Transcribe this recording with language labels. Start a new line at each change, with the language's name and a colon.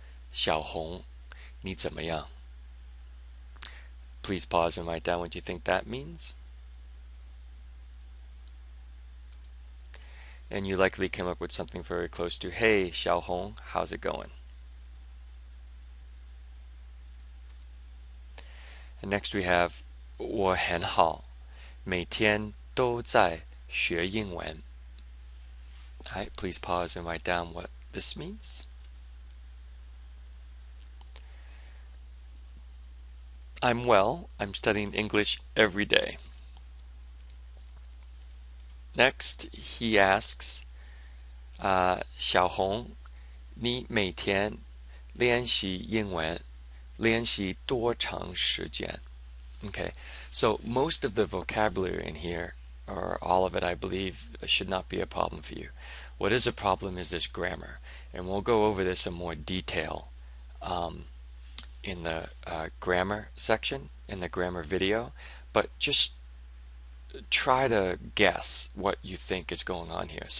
Chinese: 小红, 你怎么样?
English: Please pause and write down what you think that means. And you likely came up with something very close to, hey, Xiaohong, how's it going? And next we have
Chinese: 我很好，每天都在学英文.
English: Alright, please pause and write down what this means. I'm well. I'm studying English every day. Next, he asks,
Chinese: 小红，你每天练习英文，练习多长时间?
English: Okay, so most of the vocabulary in here, or all of it, I believe, should not be a problem for you. What is a problem is this grammar, and we'll go over this in more detail in the grammar section, in the grammar video, but just try to guess what you think is going on here.